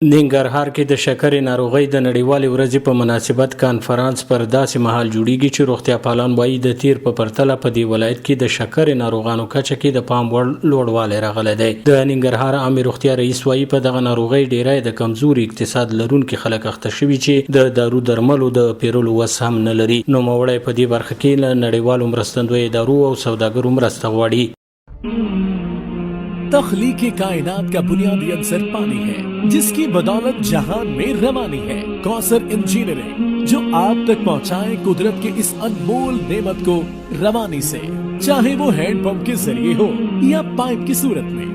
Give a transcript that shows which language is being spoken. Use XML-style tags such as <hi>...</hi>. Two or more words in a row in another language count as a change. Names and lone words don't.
<ps>ننګرهار کې د شکرې ناروغۍ د نړیوالې ورځې په مناسبت کانفرانس پر داسې مهال جوړیږي چې روغتیا پالان وایي د تیر په پرتله په دې ولایت کې د شکرې ناروغانو کچه کې د پام وړ لوړوالی راغلی دی. د ننګرهار عامې روغتیا رئیس وایي په دغه ناروغۍ ډیری د کمزوري اقتصاد لرونکي خلک اخته شوي چې د دارو درملو د پیرلو وس هم نه لري. نوموړی په دې برخه کې له نړیوالو مرستندویو ادارو او سوداګرو مرسته غواړي.</ps> <ur>تخلیق کائنات کا بنیادی عنصر پانی ہے جس کی بدولت جہان میں روانی ہے. کوثر انجینئرنگ جو آپ تک پہنچائے قدرت کے اس انمول نعمت کو روانی سے، چاہے وہ</ur> <en>hand pump</en> <ur>کے ذریعے ہو یا پائپ کی صورت میں.</ur>